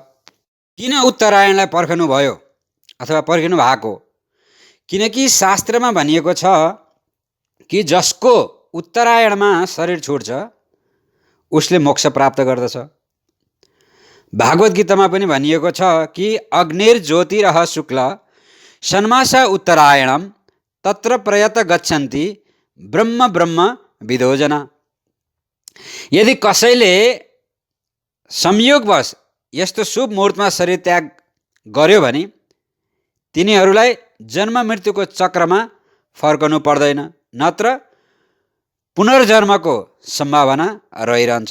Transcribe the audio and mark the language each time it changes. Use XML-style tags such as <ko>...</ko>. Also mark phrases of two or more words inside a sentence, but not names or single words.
<ne>किन उत्तरायणलाई पर्खनु भयो अथवा पर्खनु भएको? किनकि शास्त्रमा भनिएको छ कि जसको उत्तरायणमा शरीर छुट्छ उसले मोक्ष प्राप्त गर्दछ। भागवत गीतामा पनि भनिएको छ कि</ne> <sa>अग्निर्ज्योतिरः शुक्ल षण्मास उत्तरायणम तत्र प्रयत गच्छन्ति ब्रह्म ब्रह्म विदो जना।</sa> <ne>यदि कसैले संयोगवश यस्तो शुभ मुहूर्तमा शरीर त्याग गर्यो भने तिनीहरूलाई जन्म मृत्युको चक्रमा फर्कनु पर्दैन, नत्र पुनर्जन्मको सम्भावना रहिरहन्छ।</ne>